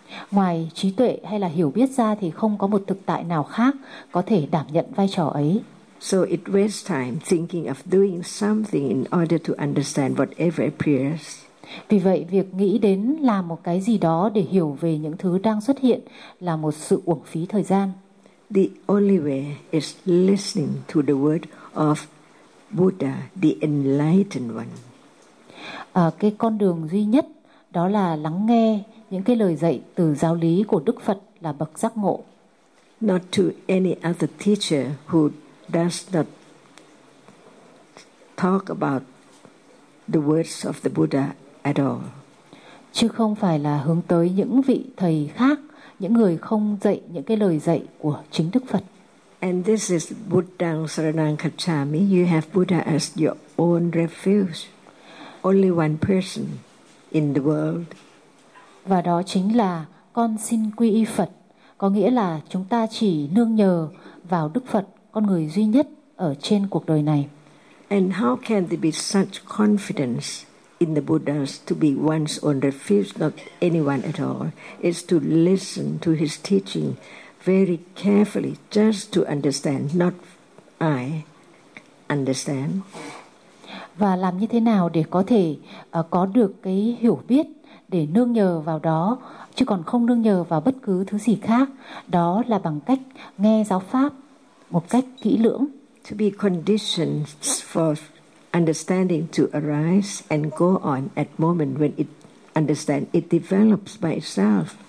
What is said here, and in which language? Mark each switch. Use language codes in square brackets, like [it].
[vi] Ngoài trí tuệ hay là hiểu biết ra thì không có một thực tại nào khác có thể đảm nhận vai trò ấy. [en] So it wastes time thinking of doing something in order to understand whatever appears. [vi] Vì vậy, việc nghĩ đến làm một cái gì đó để hiểu về những thứ đang xuất hiện là một sự uổng phí thời gian. [en] The only way is listening to the word of Buddha, the enlightened one. [vi] Cái con đường duy nhất đó là lắng nghe những cái lời dạy từ giáo lý của Đức Phật là bậc giác ngộ. [en] Not to any other teacher who does not talk about the words of the Buddha at all. [vi] Chứ không phải là hướng tới những vị thầy khác, những người không dạy những cái lời dạy của chính Đức Phật. [en] And this is [pi] Buddha Saranang Kacchami. [en] You have Buddha as your own refuge. Only one person in the world. [vi] Và đó chính là con xin quy y Phật. Có nghĩa là chúng ta chỉ nương nhờ vào Đức Phật, con người duy nhất ở trên cuộc đời này. [en] And how can there be such confidence in the Buddhas to be one's own refuge, not anyone at all, is to listen to his teaching very carefully, just to understand, not I understand. [vi] Và làm như thế nào để có thể có được cái hiểu biết để nương nhờ vào đó, chứ còn không nương nhờ vào bất cứ thứ gì khác, đó là bằng cách nghe giáo pháp một cách kỹ lưỡng. [en] To be conditioned for understanding to arise and go on at moment when it understand it develops by itself.